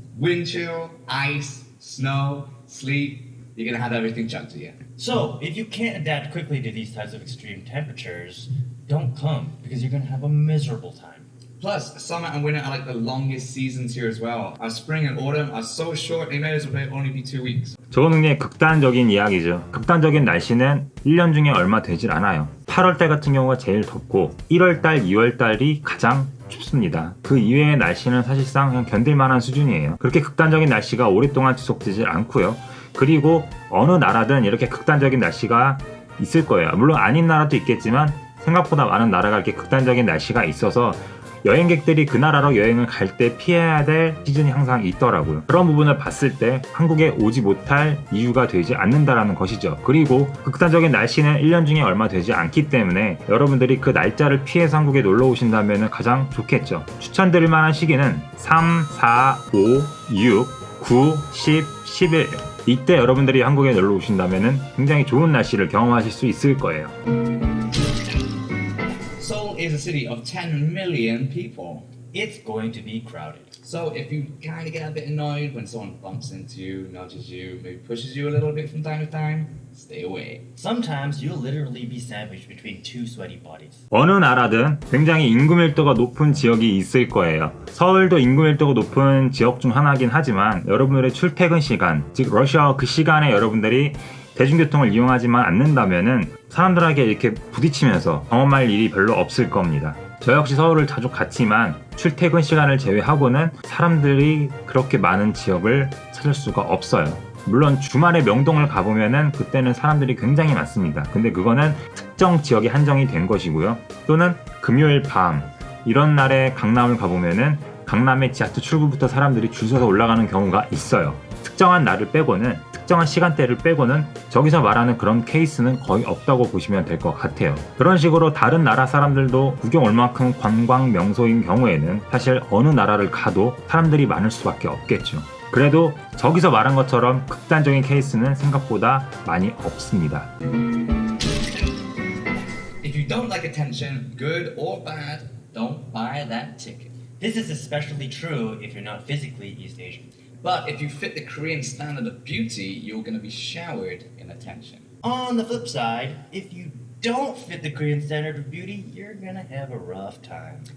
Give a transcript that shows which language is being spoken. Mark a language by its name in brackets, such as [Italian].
[English] Wind chill, ice, snow, sleet, you're gonna have everything chucked to you. So, if you can't adapt quickly to these types of extreme temperatures, don't come because you're going to have a miserable time. Plus, summer and winter are like the longest seasons here as well. Our spring and autumn are so short, they may as well only be 2 weeks. [Korean] 저거는 굉장히 극단적인 이야기죠. 극단적인 날씨는 1년 중에 얼마 되질 않아요. 8월달 같은 경우가 제일 덥고 1월달, 2월달이 가장 춥습니다. 그 이외의 날씨는 사실상 그냥 견딜만한 수준이에요. 그렇게 극단적인 날씨가 오랫동안 지속되지 않고요. 그리고 어느 나라든 이렇게 극단적인 날씨가 있을 거예요. 물론 아닌 나라도 있겠지만 생각보다 많은 나라가 이렇게 극단적인 날씨가 있어서 여행객들이 그 나라로 여행을 갈 때 피해야 될 시즌이 항상 있더라고요. 그런 부분을 봤을 때 한국에 오지 못할 이유가 되지 않는다라는 것이죠. 그리고 극단적인 날씨는 1년 중에 얼마 되지 않기 때문에 여러분들이 그 날짜를 피해서 한국에 놀러 오신다면 가장 좋겠죠. 추천드릴 만한 시기는 3, 4, 5, 6, 9, 10, 11 이때 여러분들이 한국에 놀러 오신다면 굉장히 좋은 날씨를 경험하실 수 있을 거예요. [English] Seoul is a city of 10 million people. It's going to be crowded. So if you kind of get a bit annoyed when someone bumps into you, nudges you, maybe pushes you a little bit from time to time, stay away. Sometimes you'll literally be sandwiched between two sweaty bodies. [Korean] 어느 나라든 굉장히 인구 밀도가 높은 지역이 있을 거예요. 서울도 인구 밀도가 높은 지역 중 하나긴 하지만 여러분들의 출퇴근 시간, 즉 러시아워 그 시간에 여러분들이 대중교통을 이용하지만 않는다면은 사람들에게 이렇게 부딪히면서 경험할 일이 별로 없을 겁니다. 저 역시 서울을 자주 갔지만 출퇴근 시간을 제외하고는 사람들이 그렇게 많은 지역을 찾을 수가 없어요. 물론 주말에 명동을 가보면은 그때는 사람들이 굉장히 많습니다. 근데 그거는 특정 지역에 한정이 된 것이고요. 또는 금요일 밤 이런 날에 강남을 가보면은 강남의 지하철 출구부터 사람들이 줄 서서 올라가는 경우가 있어요. 특정한 날을 빼고는 특정한 시간대를 빼고는 저기서 말하는 그런 케이스는 거의 없다고 보시면 될 것 같아요. 그런 식으로 다른 나라 사람들도 구경 올 만큼 관광 명소인 경우에는 사실 어느 나라를 가도 사람들이 많을 수밖에 없겠죠. 그래도 저기서 말한 것처럼 극단적인 케이스는 생각보다 많이 없습니다. [English] If you don't like attention, good or bad, don't buy that ticket. This is especially true if you're not physically East Asian. But if you fit the Korean standard of beauty, you're going to be showered in attention. On the flip side, if you don't fit the Korean standard of beauty, you're gonna have a rough time.